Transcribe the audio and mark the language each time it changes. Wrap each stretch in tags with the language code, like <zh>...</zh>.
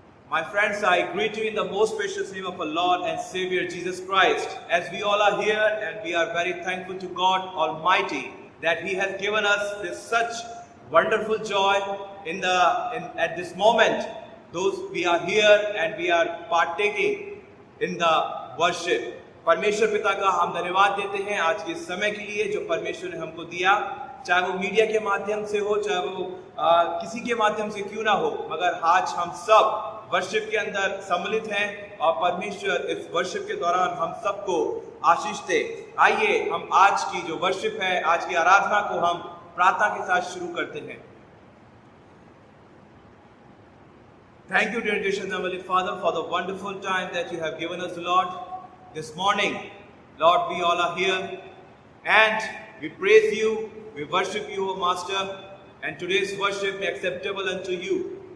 <en>My friends, I greet you in the most precious name of our Lord and Savior Jesus Christ. As we all are here, and we are very thankful to God Almighty that He has given us this such wonderful joy at this moment. Those we are here and we are partaking in the worship.</en> <hi>परमेश्वर पिता का हम धन्यवाद देते हैं आज के समय के लिए जो परमेश्वर ने हमको दिया, चाहे वो मीडिया के माध्यम से हो, चाहे वो किसी के माध्यम से क्यों ना हो, मगर आज हम सब वर्शिप के अंदर सम्मिलित हैं और परमेश्वर इस वर्शिप के दौरान हम सबको आशीष दे। आइए हम आज की जो वर्शिप है, आज की आराधना को हम प्रार्थना के साथ शुरू करते हैं।</hi> <en>Thank you, dear gracious Heavenly Father, for the wonderful time that you have given us, Lord. This morning, Lord, we all are here and we praise you, we worship you, O Master, and today's worship be acceptable unto you.</en>